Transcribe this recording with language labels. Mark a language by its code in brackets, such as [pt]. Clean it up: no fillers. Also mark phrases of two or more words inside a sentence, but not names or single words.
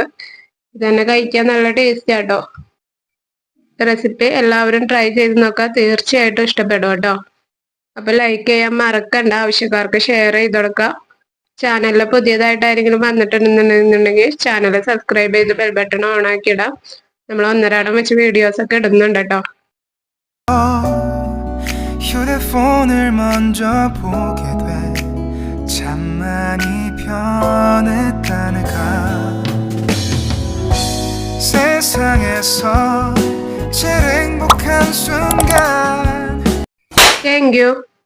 [ml] ഇത് തന്നെ കഴിക്കാൻ നല്ല ടേസ്റ്റ് ആട്ടോ. റെസിപ്പി എല്ലാവരും ട്രൈ ചെയ്ത് നോക്കാം, തീർച്ചയായിട്ടും ഇഷ്ടപ്പെടും കേട്ടോ. അപ്പൊ ലൈക്ക് ചെയ്യാൻ മറക്കണ്ട, ആവശ്യക്കാർക്ക് ഷെയർ ചെയ്ത് കൊടുക്കുക. ചാനലിൽ പുതിയതായിട്ട് ആരെങ്കിലും വന്നിട്ടുണ്ടെന്നുണ്ടെങ്കിൽ [en] channel subscribe [ml] ചെയ്ത് [en] bell button on [ml] ആക്കി ഇടാം. നമ്മൾ ഒന്നരാടം വെച്ച് വീഡിയോസ് ഒക്കെ ഇടുന്നുണ്ട് കേട്ടോ. [ko] 휴대폰을 먼저 보게 돼 참 많이 변했다는가 세상에서 제일 행복한 순간 [en] Thank you.